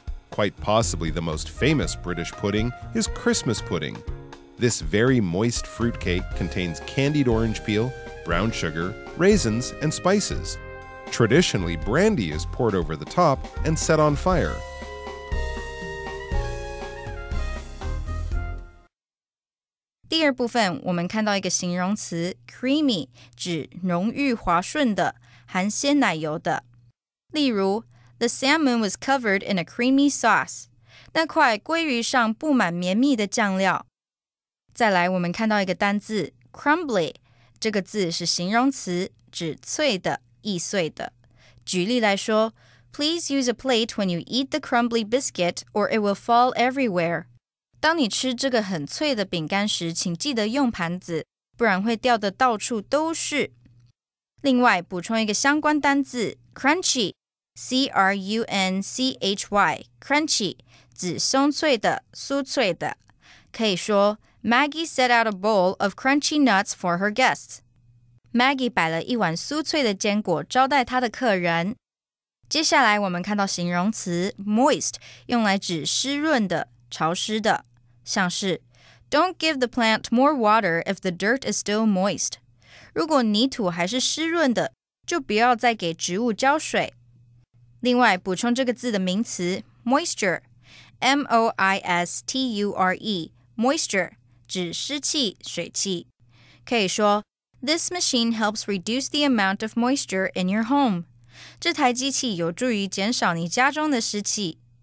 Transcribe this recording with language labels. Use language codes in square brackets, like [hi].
[en] Quite possibly the most famous British pudding is Christmas pudding. This very moist fruitcake contains candied orange peel, brown sugar, raisins, and spices. Traditionally, brandy is poured over the top and set on fire. [zh] "第二部分，我们看到一个形容词 creamy， 指浓郁滑顺的，含鲜奶油的。例如 [en] The salmon was covered in a creamy sauce. [zh] 那块鲑鱼上布满绵密的酱料。再来，我们看到一个单字 crumbly， 这个字是形容词，指脆的、易碎的。 [en] 举例来说 Please use a plate when you eat the crumbly biscuit or it will fall everywhere. [zh] 当你吃这个很脆的饼干时，請記得用盤子，不然會掉得到處都是。另外，補充一個相關單字 crunchy， C-R-U-N-C-H-Y crunchy 指鬆脆的、酥脆的。 [en] 可以說 Maggie set out a bowl of crunchy nuts for her guests. [zh] Maggie 擺了一碗酥脆的堅果招待她的客人。接下來我們看到形容詞 moist 用來指濕潤的、潮濕的，像是 [en] Don't give the plant more water if the dirt is still moist. [zh] 如果泥土還是濕潤的，就不要再給植物澆水。另外，補充這個字的名詞 moisture， M-O-I-S-T-U-R-E moisture 指濕氣、水氣。 [en] 可以說 This machine helps reduce the amount of moisture in your home. [zh] 這台機器有助於減少你家中的濕氣。